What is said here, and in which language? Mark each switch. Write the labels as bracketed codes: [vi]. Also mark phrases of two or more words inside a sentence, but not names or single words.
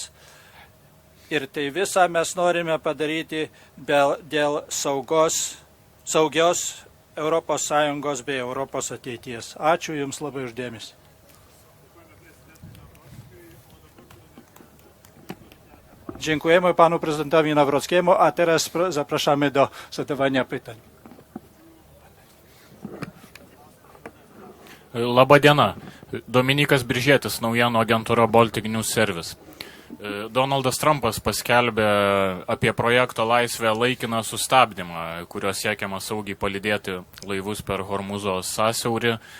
[lt] Ir tai visą mes norime padaryti dėl saugios ES bei Europos ateities. Ačiū Jums labai uždėmesi. [pl] Dziękujemy panu prezydentowi Nawrockiemu, a teraz zapraszamy do zadawania pytań. [lt] Labadiena. Dominikas Biržėtis, naujienų agentūra Baltic News Service. Donaldas Trumpas paskelbė apie projekto Laisvė laikiną sustabdymą, kurio siekiama saugiai palydėti laivus per Hormuzo sąsiaurį.